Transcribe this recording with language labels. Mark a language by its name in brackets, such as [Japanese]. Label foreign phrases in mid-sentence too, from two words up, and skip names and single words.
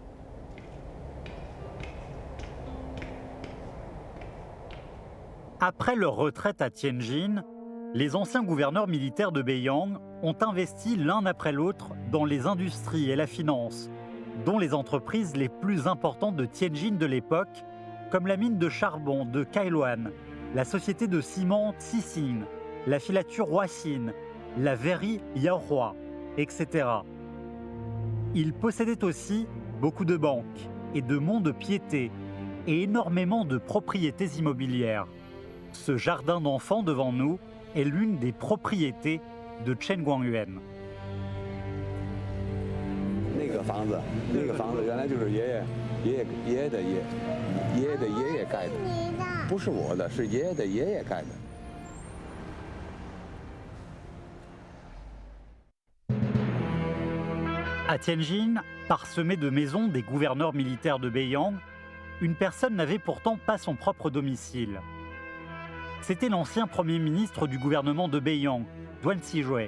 [French] Après leur retraite à Tianjin, les anciens gouverneurs militaires de Beiyang ont investi l'un après l'autre dans les industries et la finance, dont les entreprises les plus importantes de Tianjin de l'époque, comme la mine de charbon de Kailuan, la société de ciment Xixin, la filature Huaxin, la verrerie Yaohua, etc. Ils possédaient aussi beaucoup de banques et de monts de piété et énormément de propriétés immobilières. Ce jardin d'enfants devant nous est l'une des propriétés de Chen Guangyuan. [Chinese] 那个房子原来就是爷爷的爷爷盖的，不是我的，是爷爷的爷爷盖的。 [French] À Tianjin, parsemé de maisons des gouverneurs militaires de Beiyang, une personne n'avait pourtant pas son propre domicile. C'était l'ancien premier ministre du gouvernement de Beiyang, Duan Zhijue.